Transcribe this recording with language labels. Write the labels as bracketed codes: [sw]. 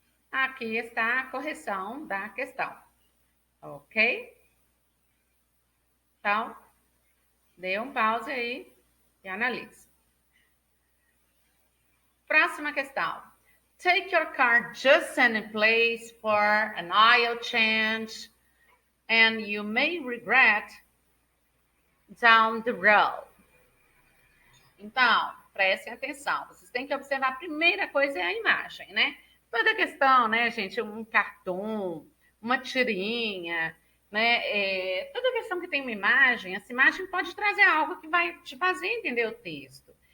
[pt] Aqui está a correção da questão, ok? Então, dê um pause aí e analise. Próxima questão. [en] Take your car just any place for an oil change and you may regret down the road. [pt] Então, prestem atenção. Vocês têm que observar, a primeira coisa é a imagem, né? Toda questão, né, gente, um cartoon, uma tirinha, né? Toda questão que tem uma imagem, essa imagem pode trazer algo que vai te fazer entender o texto.